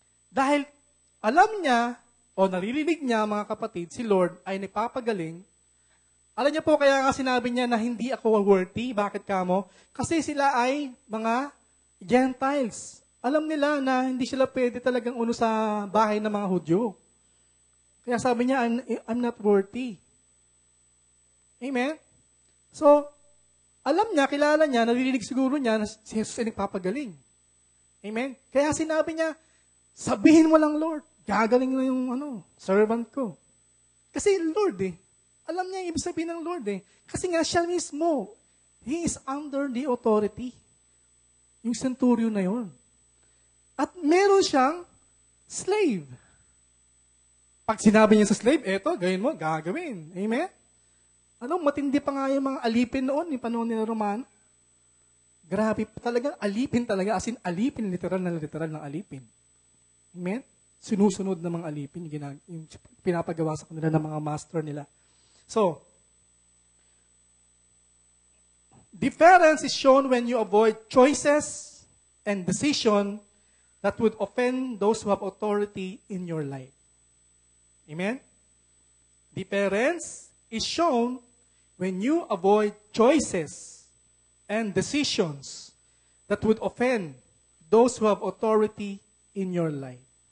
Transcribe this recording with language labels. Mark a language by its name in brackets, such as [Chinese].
[Filipino] Dahil alam niya, o naririnig niya, mga kapatid, si Lord ay nagpapagaling. Alam niyo po, kaya nga sinabi niya na hindi ako worthy. Bakit kamo? Kasi sila ay mga Gentiles. Alam nila na hindi sila pwede talagang uno sa bahay ng mga Hudyo. Kaya sabi niya, [English] I'm not worthy. [Filipino] Amen? So, alam niya, kilala niya, naririnig siguro niya na si Jesus ay nagpapagaling. Amen? Kaya sinabi niya, sabihin mo lang, Lord, gagaling na yung servant ko. Kasi Lord alam niya yung ibig sabihin ng Lord Kasi nga siya mismo, [English] He is under the authority. [Filipino] Yung centurion na yon. At meron siyang slave. Pag sinabi niya sa slave, eto, gawin mo, gagawin. Amen? Matindi pa nga yung mga alipin noon, yung panahon nila Romano. Grabe, talagang alipin talaga, as in alipin, literal ng alipin. Amen? Sinusunod ng mga alipin, yung pinapagawa sa kanila ng mga master nila. [English] So, difference is shown when you avoid choices and decision that would offend those who have authority in your life. Amen? Difference is shown when you avoid choices and decisions that would offend those who have authority in your life.